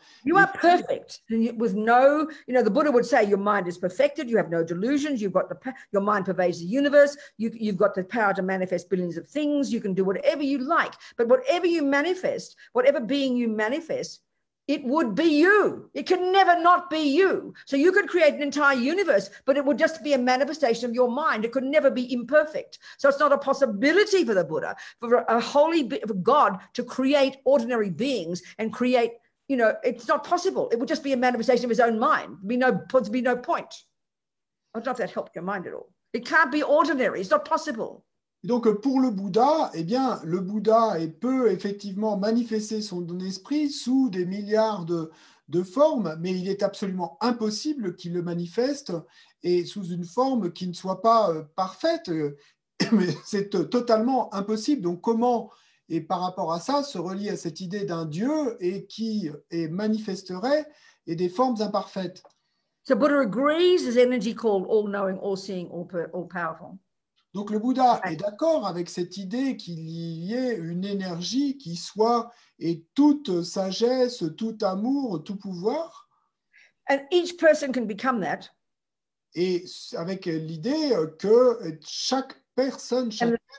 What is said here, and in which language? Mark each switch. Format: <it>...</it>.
<en>You are perfect with no, the Buddha would say your mind is perfected, you have no delusions, you've got your mind pervades the universe, you've got the power to manifest billions of things, you can do whatever you like, but whatever you manifest, whatever being you manifest, it would be you. It can never not be you. So you could create an entire universe, but it would just be a manifestation of your mind. It could never be imperfect. So it's not a possibility for the Buddha, for a holy God to create ordinary beings and create, it's not possible. It would just be a manifestation of his own mind. There'd be no point. I don't know if that helped your mind at all. It can't be ordinary. It's not possible.</en> <fr>Donc, pour le Bouddha, eh bien, le Bouddha peut effectivement manifester son esprit sous des milliards de formes, mais il est absolument impossible qu'il le manifeste et sous une forme qui ne soit pas parfaite. Mais c'est totalement impossible. Donc, comment, et par rapport à ça, se relier à cette idée d'un Dieu et qui manifesterait et des formes imparfaites?</fr> <en>So Buddha agrees his energy called all-knowing, all-seeing, all-powerful.</en> <fr>Donc le Bouddha est d'accord avec cette idée qu'il y ait une énergie qui soit et toute sagesse, tout amour, tout pouvoir.</fr> <en>And each person can become that.</en> <fr>Et avec l'idée que chaque personne, chaque</fr>